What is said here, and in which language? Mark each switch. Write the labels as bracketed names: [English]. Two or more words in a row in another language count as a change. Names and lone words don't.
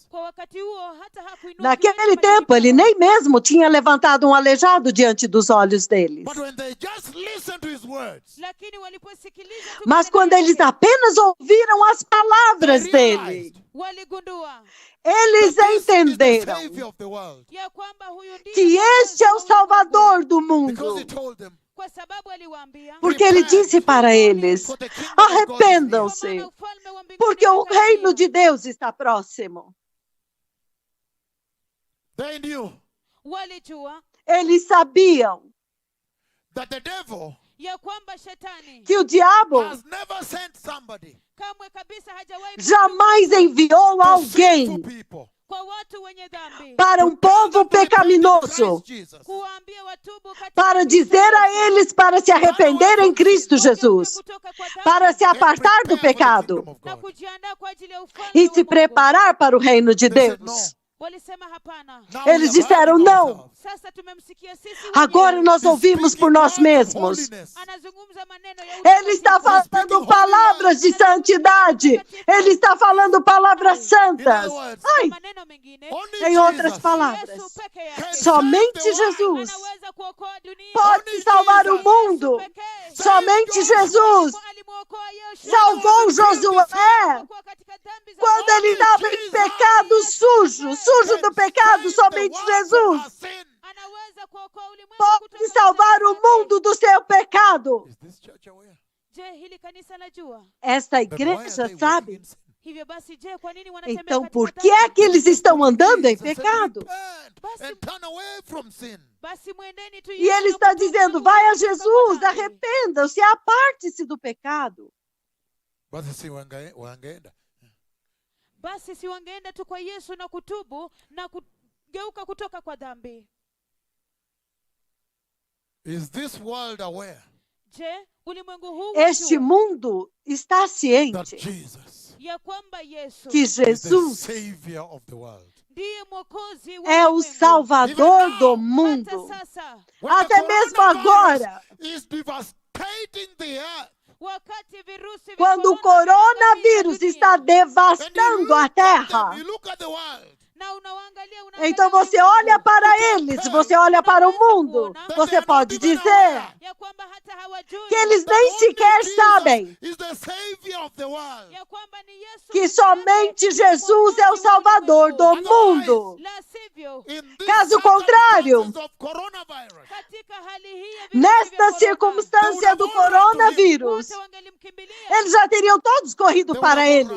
[Swahili] Kwa wakati huo hata hakuinua [Portuguese] Naquele [Swahili] kiwete [Portuguese] tempo, ele [Swahili] machoni [Portuguese] nem mesmo tinha levantado um aleijado diante dos olhos deles. [English] But when they just listened to his words, [Swahili] lakini waliposikiliza tu [Portuguese] Mas [Swahili] maneno [Portuguese] quando [Swahili] yake, [Portuguese] eles apenas ouviram as palavras [English] they [Portuguese] dele, [English] realized [Swahili] waligundua [Portuguese] eles [English] that this is the [Portuguese] entenderam [English] Savior of the world. [Swahili] ya kwamba huyu ndiye [Portuguese] que [Swahili] mwokozi [Portuguese] este é [Swahili] wa [Portuguese] o [Swahili] ulimwengu. [Portuguese] Salvador do [English] Because he [Portuguese] mundo. [English] told them, [Swahili] Kwa sababu aliwaambia [Portuguese] Porque ele disse para eles: [English] for the kingdom of God is near. [Swahili] kwa [Portuguese] arrependam-se, [Swahili] maana ufalme wa mbinguni [Portuguese] porque o [Swahili] umekaribia. [Portuguese] reino de Deus está próximo. [English] They knew [Swahili] walijua [Portuguese] Eles sabiam [English] that the devil [Swahili] ya kwamba shetani [Portuguese] que o diabo [English] has never sent somebody [Swahili] kamwe kabisa hajawahi [Portuguese] jamais enviou [English] to sinful [Portuguese] alguém [English] people [Swahili] kwa watu wenye dhambi [Portuguese] para um povo pecaminoso, [English] Jesus. [Swahili] kuwaambia watubu katika [Portuguese] para [Swahili] Kristo [Portuguese] dizer a [Swahili] Yesu. [Portuguese] eles para se arrepender em Cristo Jesus, [Swahili] Kutoka kwa dhambi [Portuguese] para se [English] and [Portuguese] apartar do [English] prepare for the [Portuguese] pecado [English] kingdom of [Swahili] na [English] God. [Swahili] kujiandaa kwa ajili ya ufalme [Portuguese] e [Swahili] wa [Portuguese] se [Swahili] Mungu. [Portuguese] preparar para o reino de [English] They said, [Portuguese] Deus. [Swahili] Walisema hapana. [English] Now we [Portuguese] Eles [English] have [Portuguese] disseram [English] heard [Portuguese] não. [English] ourselves. [Swahili] Sasa tumemsikia sisi [Portuguese] Agora [Swahili] wenyewe. [Portuguese] nós [English] He's [Portuguese] ouvimos [English] speaking [Portuguese] por nós [English] words of [Portuguese] mesmos. [English] holiness. [Swahili] Anazungumza maneno ya [Portuguese] Ele está [Swahili] utakatifu. [Portuguese] falando palavras de santidade. Ele está falando palavras [English] In [Portuguese] santas. [English] other words, [Swahili] Kwa [Portuguese] Ai, [Swahili] maneno mengine, [English] only [Portuguese] em outras [English] Jesus [Portuguese] palavras, [Swahili] Yesu peke [English] can [Swahili] yake [Portuguese] somente [English] save the world. [Portuguese] Jesus [Swahili] anaweza kuokoa dunia. [Portuguese] pode salvar o mundo. [Swahili] Yesu pekee. [Portuguese] Somente Jesus [Swahili] Alimwokoa Yoshua. [Portuguese] salvou Josué [Swahili] Alipokuwa katika dhambi za [Portuguese] quando ele estava em pecado sujo, sujo do pecado. Somente Jesus [Swahili] anaweza kuokoa ulimwengu [Portuguese] pode [Swahili] kutoka [Portuguese] salvar [Swahili] katika [Portuguese] o [Swahili] dhambi. [Portuguese] mundo do seu pecado. [English] Is this church aware? [Swahili] Je, hili kanisa lajua? [Portuguese] Esta [English] Then why are [Portuguese] igreja [English] they walking [Portuguese] sabe. [English] in sin? [Swahili] Hivyo basi, je, kwa nini wanatembea [Portuguese] Então, [Swahili] katika [Portuguese] por [Swahili] dhambi? [Portuguese] que é que eles estão andando em [English] Jesus said, [Portuguese] pecado? [English] repent and turn away from sin. [Swahili] Basi mwendeni tu [Portuguese] E [Swahili] Yesu [Portuguese] ele [Swahili] na [Portuguese] está [Swahili] kutubu [Portuguese] dizendo: [Swahili] na [Portuguese] vai a [Swahili] kutoka kwa [Portuguese] Jesus, [Swahili] dhambi. [Portuguese] arrependam-se, aparte-se do pecado. [Swahili] Basi si wangeenda. Basi si wangeenda tu kwa Yesu na kutubu na kugeuka kutoka kwa dhambi. [English] Is this world aware [Swahili] Je, ulimwengu huu [Portuguese] Este [Swahili] wajua [Portuguese] mundo está [English] that [Portuguese] ciente [English] Jesus [Swahili] ya kwamba Yesu [Portuguese] que [English] is the [Portuguese] Jesus [English] Savior of the world? [Swahili] ndiye mwokozi wa [Portuguese] é o [Swahili] ulimwengu. [Portuguese] Salvador do [Swahili] Hata [Portuguese] mundo. [Swahili] sasa, [English] When the [Portuguese] Até mesmo [English] coronavirus [Portuguese] agora, [English] is devastating the earth. [Swahili] wakati virusi vya [Portuguese] quando o [Swahili] corona [Portuguese] coronavírus [Swahili] vinaangamiza [Portuguese] está [Swahili] dunia, [Portuguese] devastando a terra, [English] You look at the world. [Swahili] na unawaangalia, [Portuguese] então [Swahili] unaangalia [Portuguese] você olha [Swahili] ulimwengu, [Portuguese] para eles, você olha para o mundo, você pode dizer: [Swahili] ya kwamba hata [Portuguese] que eles nem sequer sabem que somente Jesus é o Salvador do mundo. Caso contrário, nesta circunstância do coronavírus, eles já teriam todos corrido para ele.